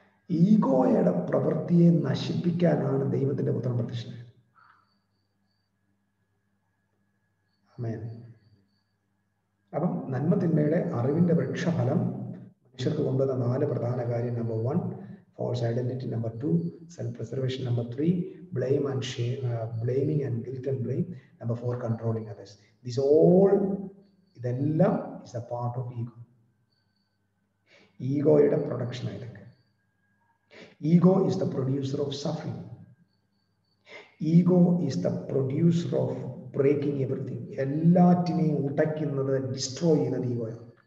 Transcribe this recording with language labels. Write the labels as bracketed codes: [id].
[ml] ഈഗോയുടെ പ്രവൃത്തിയെ നശിപ്പിക്കാനാണ് ദൈവത്തിന്റെ പുത്രൻ പ്രത്യക്ഷനായത്. ആമേൻ. അപ്പം നന്മതിന്മയുടെ അറിവിന്റെ വൃക്ഷഫലം മനുഷ്യർക്ക് കൊണ്ടുവന്ന 4 പ്രധാന കാര്യം. [en] Number 1, false identity. Number 2, self-preservation. Number 3, blame and shame, blaming and guilt and blame. Number 4, controlling others. This all, ഇതെല്ലാം is a part of ego. [ml] ഈഗോയുടെ production ഇതൊക്കെ. [en] Ego is the producer of suffering. Ego is the producer of breaking everything. [ml] എല്ലാറ്റിനെയും ഉടയ്ക്കുന്നത്, destroy ചെയ്യുന്നത് ഈഗോയാണ്.